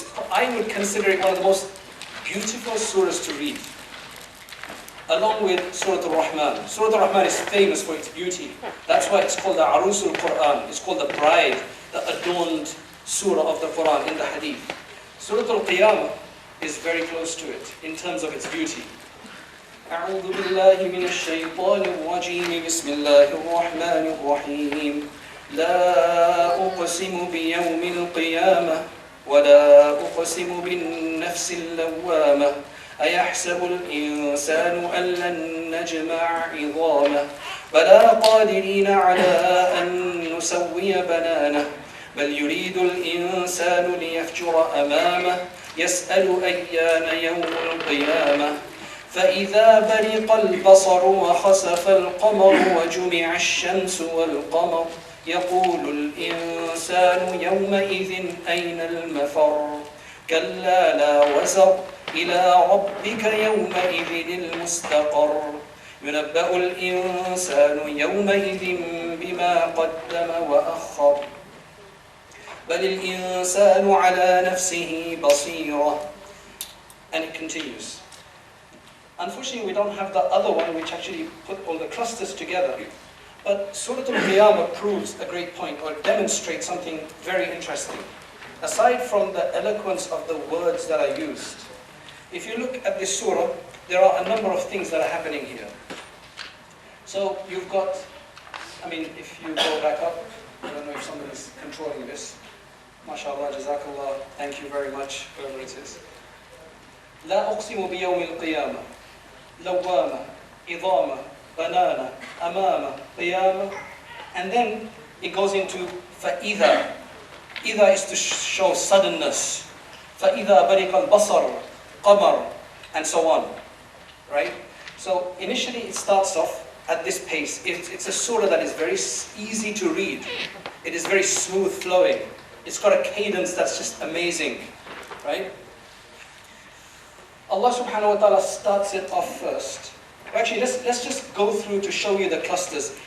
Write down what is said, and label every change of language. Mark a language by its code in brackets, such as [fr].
[en] I would consider it one of the most beautiful surahs to read, along with Surah Rahman. Surah Rahman is famous for its beauty. That's why it's called the Quran. It's called the bride, the adorned surah of the Quran in the hadith. Surah Qiyama is very close to it in terms of its beauty. [ar] أعوذ بالله من الشيطان الرجيم بسم الله الرحمن الرحيم لا أقسم بيوم القيامة ولا أقسم بالنفس اللوامة أيحسب الإنسان أن لن نجمع عظامه بلى قادرين على أن نسوي بنانه بل يريد الإنسان ليفجر أمامه يسأل أيان يوم القيامة فإذا برق البصر وخسف القمر وجمع الشمس والقمر يقول الإنسان يومئذ أين المفر كلا لا وزر إلى ربك يومئذ المستقر ينبأ الإنسان يومئذ بما قدم وأخر بل الإنسان على نفسه بصيرة. [en] And it continues. Unfortunately, we don't have the other one which actually put all the clusters together. But Surah Qiyama proves a great point, or demonstrates something very interesting. Aside from the eloquence of the words that are used, if you look at this surah, there are a number of things that are happening here. So you've got, if you go back up, I don't know if somebody's controlling this. MashaAllah, Jazakallah, thank you very much, whoever it is. [ar] لا أقسم بيوم القيامة لوامة إضامة [en] banana, amama, qiyama, and then it goes into فَإِذَا. إِذَا is to show suddenness. [ar] فَإِذَا بَرِقَ الْبَصَرُ قَمَرُ, [en] and so on. Right? So initially it starts off at this pace. It's a surah that is very easy to read. It is very smooth flowing. It's got a cadence that's just amazing. Right? Allah subhanahu wa ta'ala starts it off first. Actually, let's just go through to show you the clusters.